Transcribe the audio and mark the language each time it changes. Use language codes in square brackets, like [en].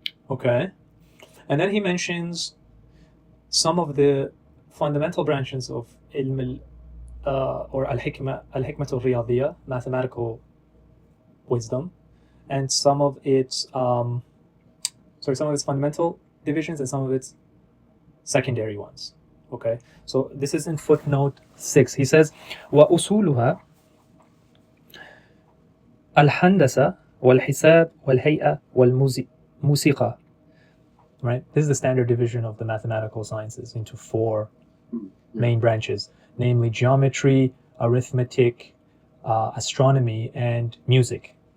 [en] Okay, and then he mentions some of the fundamental branches of ilm or al-hikmah al-riyadiyya, mathematical wisdom, and some of its fundamental divisions and some of its secondary ones. Okay, so this is in footnote 6. He says, [ar] وَأُصُولُهَا الْحَنْدَسَةِ وَالْحِسَابِ وَالْهَيْئَةِ وَالْمُوسِقَةِ. [en] Right? This is the standard division of the mathematical sciences into 4 main branches, namely geometry, arithmetic, astronomy, and music.